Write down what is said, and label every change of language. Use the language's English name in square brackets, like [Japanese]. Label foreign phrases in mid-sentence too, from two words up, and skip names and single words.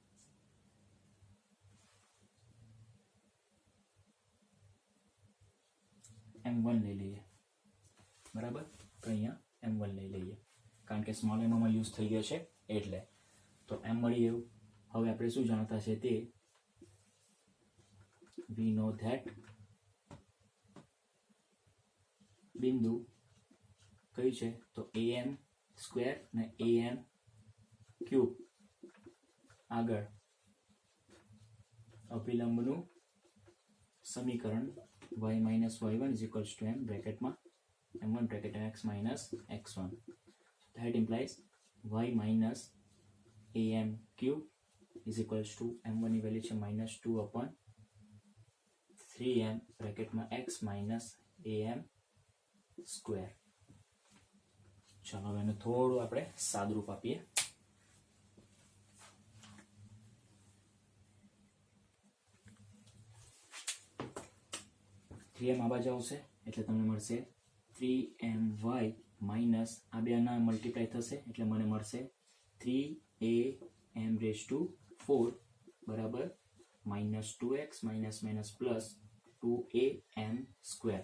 [Gujarati] m1 લઈ લઈએ. બરાબર. તો અહીંયા m1 લઈ લઈએ કારણ કે સ્મોલ m માં યુઝ થઈ ગયો છે એટલે. તો m મળી ગયું. હવે આપણે શું જાણતા છે તે [English] we know that [Gujarati] બિંદુ કયું છે તો am સ્ક્વેર ને am ક્યુબ આગળ અભિલંબનું સમીકરણ [English] y minus y1 is equals to m [Gujarati] બ્રેકેટમાં m1 [English] bracket x minus x1. That implies y minus am cube is equals to m1 ની વેલ્યુ છે -2 upon 3m બ્રેકેટમાં x minus am સ્ક્વેર. [Gujarati] ચાલો હવે એને થોડું આપણે સાદરૂપ આપીએ. m આ બાજુ આવશે એટલે તમને મળશે 3my માઇનસ આ બે ના મલ્ટીપ્લાય થશે એટલે મને મળશે 3am⁴ બરાબર -2x [English] minus minus plus [Gujarati] 2am સ્ક્વેર.